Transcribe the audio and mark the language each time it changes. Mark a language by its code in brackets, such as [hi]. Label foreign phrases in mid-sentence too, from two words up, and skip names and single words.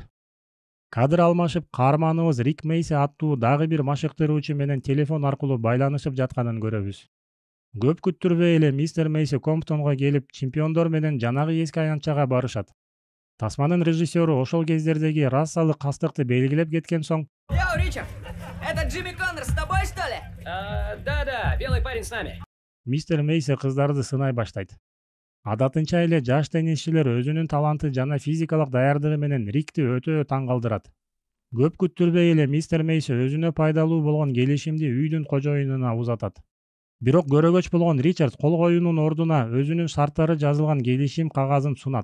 [ky] Кадр алмашып, каарманыбыз Рик Мейси аттуу дагы бир машыктыруучу менен телефон аркылуу байланышып жатканын көрөбүз. Көп күттүрбөй эле мистер Мейси Комптонго келип, чемпиондор менен жанагы эски аянтчага барышат. Тасманын режиссеру ошол кездердеги расалык кастыкты белгилеп кеткен соң: [ru] Йоу, Ричард! Это Джимми Коннор с тобой, что ли? Да, белый парень с нами. [ky] Мистер Мейси кыздарды сынай баштайт. Адатынча эле жаш теннисчилер өзүнүн таланты жана физикалык даярдыгы менен Рикти өтө таң калтырат. Көп күттүрбөй эле мистер Мейси өзүнө пайдалуу болгон келишимди үйдүн кожоюнуна узатат. Бирок көрөгөч болгон Ричард кол коюунун ордуна өзүнүн шарттары жазылган келишим кагазын сунат.